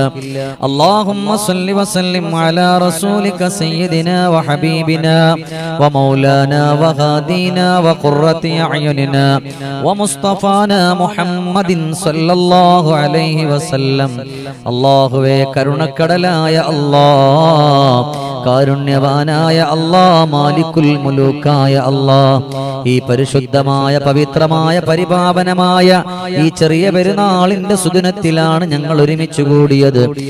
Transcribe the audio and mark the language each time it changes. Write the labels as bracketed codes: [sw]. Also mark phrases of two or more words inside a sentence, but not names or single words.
[ar] اللهم صل وسلم على رسولك سيدنا وحبيبنا ومولانا وغادينا وقرة أعيننا ومصطفانا محمد صلى الله عليه وسلم. [ml] الله കരുണക്കടലായ അല്ലാഹ്, കാരുണ്യവാനായ അല്ലാഹ്, മാലിക്കുൽ മുലൂക്കായ അല്ലാഹ്, ഈ പരിശുദ്ധമായ പവിത്രമായ പരിപാവനമായ ഈ ചെറിയ പെരുന്നാളിന്റെ സുദിനത്തിലാണ് ഞങ്ങൾ ഒരുമിച്ച് കൂടിയത്.